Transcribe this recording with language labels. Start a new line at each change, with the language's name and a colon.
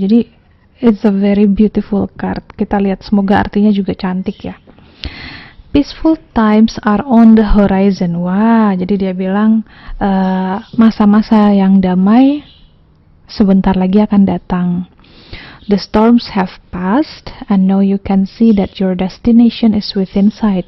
Indonesian: Jadi
English: it's a very beautiful card.
Indonesian: Kita lihat, semoga artinya juga cantik ya.
English: Peaceful times are on the horizon.
Indonesian: Wah, jadi dia bilang masa-masa yang damai sebentar lagi akan datang.
English: The storms have passed and now you can see that your destination is within sight.